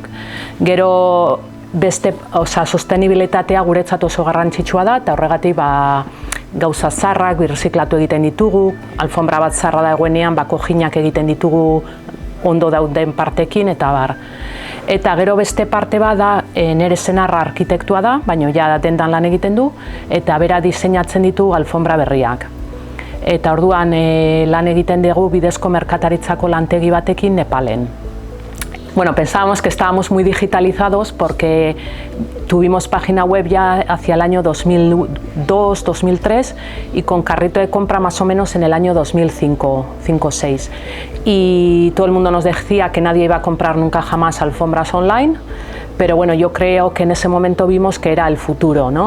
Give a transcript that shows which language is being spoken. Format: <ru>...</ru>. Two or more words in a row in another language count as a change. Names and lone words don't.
<eu>Gero sostenibilitatea guretzat oso garrantzitsua da, eta horregatik gauza zarrak birziklatu egiten ditugu, alfombra bat zarra dagoenean kojinak egiten ditugu ondo dauden partekin eta bar. Eta gero beste parte bat da, nere senarra arkitektua da, baina ja dendan lan egiten du, eta bera diseinatzen ditu alfombra berriak. Eta orduan lan egiten dugu bidezko merkataritzako lantegi batekin Nepalen.</eu> <es>Pensábamos que estábamos muy digitalizados porque tuvimos página web ya hacia el año 2002-2003 y con carrito de compra más o menos en el año 2005-2006. Y todo el mundo nos decía que nadie iba a comprar nunca jamás alfombras online, pero bueno, yo creo que en ese momento vimos que era el futuro, ¿no?</es>